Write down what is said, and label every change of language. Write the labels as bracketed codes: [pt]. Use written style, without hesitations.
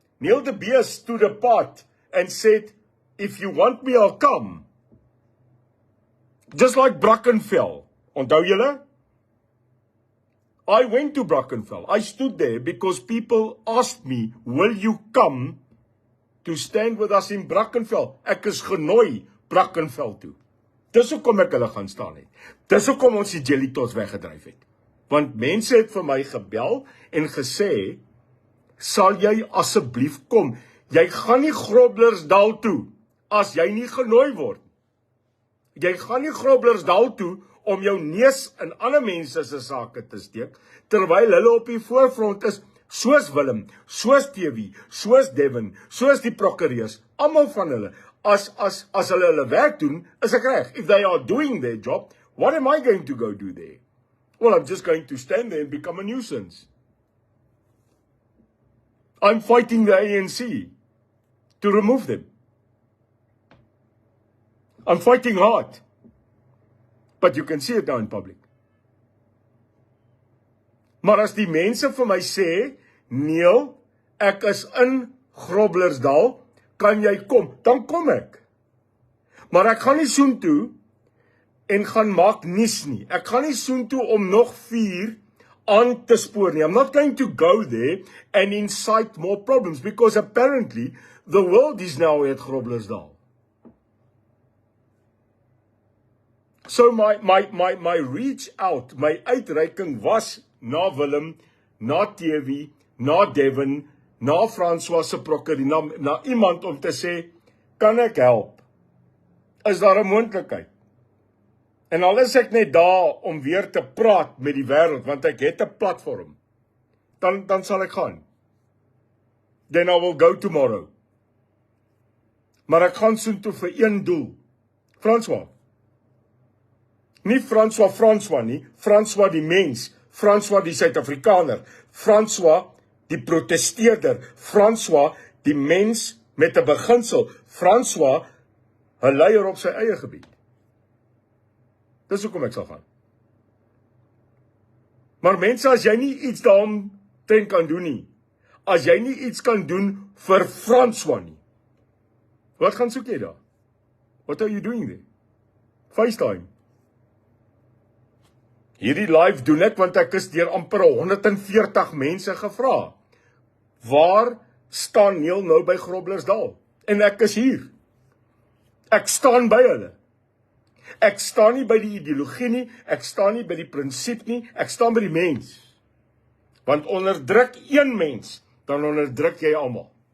[en] Neil de Beer stood apart and said, if you want me, I'll come. Just like Brackenfell. [af] Onthou julle? [en] I went to Brackenfell. I stood there because people asked me, will you come to stand with us in Brackenfell? [af] Ek is genooi Brackenfell toe. Dis hoekom ek hulle gaan staan het. Dis hoekom ons die jelly tots weggedryf het. Want mense het vir my gebel en gesê, sal jy asseblief kom? Jy gaan nie Groblersdal toe as jy nie genooi word. Jy gaan nie Groblersdal toe om jou neus in ander mense se sake te steek, terwyl hulle op die voorfront is, soos Willem, soos TV, soos Devin, soos die prokureurs, almal van hulle. As hulle werk doen, is ek reg. [en] If they are doing their job, what am I going to go do there? Well, I'm just going to stand there and become a nuisance. I'm fighting the ANC to remove them. I'm fighting hard. But you can see it now in public. [af] Maar as die mense vir my sê, Neil, ek is in Groblersdal, kan jy kom? Dan kom ek. Maar ek gaan nie soontoe en gaan maak nuus nie. Ek gaan nie soontoe om nog 4 aan te spoor nie. [en] I'm not going to go there and incite more problems because apparently the world is now at Groblersdal. So my reach out, [af] my uitreiking was na Willem, na TV, na Devin, na François se prokureur, na iemand om te sê, kan ek help? Is daar 'n moontlikheid? En al is ek net daar om weer te praat met die wêreld, want ek het 'n platform, dan sal ek gaan. [en] Then I will go tomorrow. [af] Maar ek gaan soontoe vir een doel. François. Nie François nie, François die mens, François die Suid-Afrikaner, François die protesteerder, François die mens met 'n beginsel, François 'n leier op sy eie gebied. Dis hoekom ek sal gaan. Maar mense, as jy nie iets daaromtrent kan doen nie, as jy nie iets kan doen vir François nie, wat gaan soek jy daar? [en] What are you doing there? FaceTime. [af] Hierdie live doen ek want ek is deur amper 140 mense gevra. Waar staan Neil nou by Groblersdal? En ek is hier. Ek staan by hulle. Ek staan nie by die ideologie nie, ek staan nie by die prinsip nie, ek staan by die mens. Want onderdruk een mens, dan onderdruk jy almal.